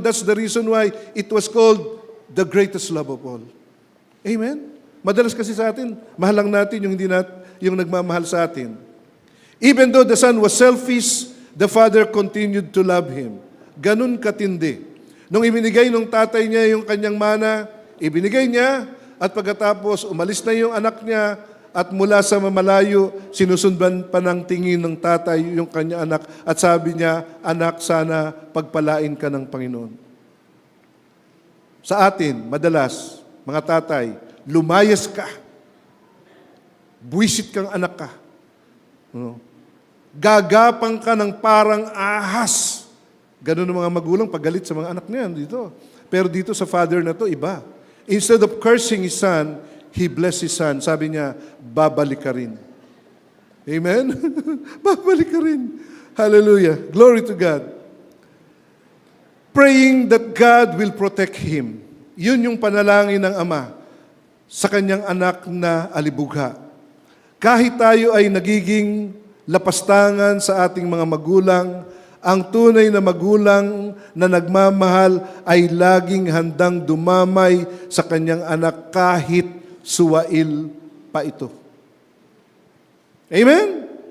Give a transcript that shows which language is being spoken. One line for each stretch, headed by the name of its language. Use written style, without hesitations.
English: That's the reason why it was called the greatest love of all. Amen?
Filipino: Madalas kasi sa atin, mahal lang natin yung nagmamahal sa atin.
English: Even though the son was selfish, the father continued to love him.
Filipino: Ganun katindi. Nung ibinigay ng tatay niya yung kanyang mana, ibinigay niya, at pagkatapos umalis na yung anak niya, at mula sa mamalayo, sinusundan pa ng tingin ng tatay yung kanyang anak, at sabi niya, anak, sana pagpalain ka ng Panginoon. Sa atin, madalas, mga tatay, lumayas ka. Buwisit kang anak ka. Gagapang ka ng parang ahas. Ganun ang mga magulang paggalit sa mga anak niyan dito. Pero dito sa father na to, iba.
English: Instead of cursing his son, he blessed his son.
Filipino: Sabi niya, babalik ka rin. Amen? Babalik ka rin. Hallelujah.
English: Glory to God. Praying that God will protect him.
Filipino: Yun yung panalangin ng Ama sa kanyang anak na alibugha. Kahit tayo ay nagiging lapastangan sa ating mga magulang, ang tunay na magulang na nagmamahal ay laging handang dumamay sa kanyang anak kahit suwail pa ito. Amen?